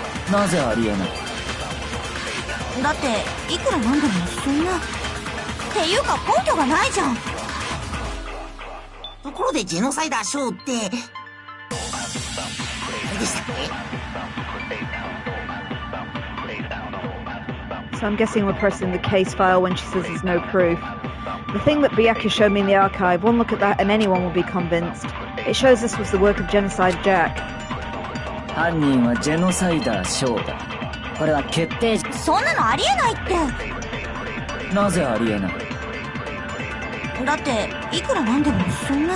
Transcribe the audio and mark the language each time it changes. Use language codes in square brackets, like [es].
[ja] だ。なぜありえない？だっていくらなんでもそんな。っていうか根拠がないじゃん。ところでジェノサイダーショーってあれでしたっけ？ [en] So I'm guessing we're pressing the case file when she says there's no proof. The thing that Byakuya showed me in the archive, one look at that and anyone will be convinced. It shows this was the work of Genocide Jack. [ja] 犯人はジェノサイダーショーだ。これは決定事。そんなのありえないって。なぜありえない？だっていくらなんでもそんな。